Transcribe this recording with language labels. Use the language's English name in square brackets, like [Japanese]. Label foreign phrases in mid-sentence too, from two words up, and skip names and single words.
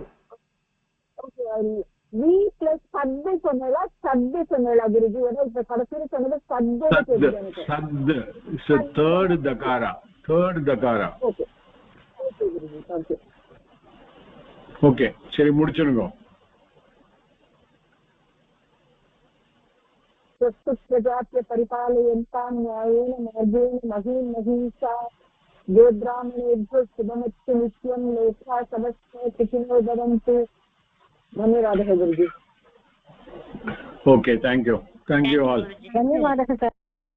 [Tamil] ஓகே, வி பிளஸ் சத்து சொன்னதா சத்து சொன்னதா குருஜி? ஏன்னா இப்ப கடைசியில சொன்னது சத்தோட தெரியுது எனக்கு. சத் தேர்ட் தகாரா, தேர்ட் தகாரா. ஓகே ஓகே குருஜி, தேங்க்யூ. ஓகே, சரி முடிச்சிருங்க. [Sanskrit] प्रजाप्य परिपालयन्तां न्यायेन मार्गेण महीं महिषा गोब्राह्मणेभ्यो शुभमस्तु नित्यं लोका समस्ता सुखिनो भवन्तु. धन्यवादः गुरुजी. [English] Okay, thank you all. [Sanskrit] धन्यवादः सर.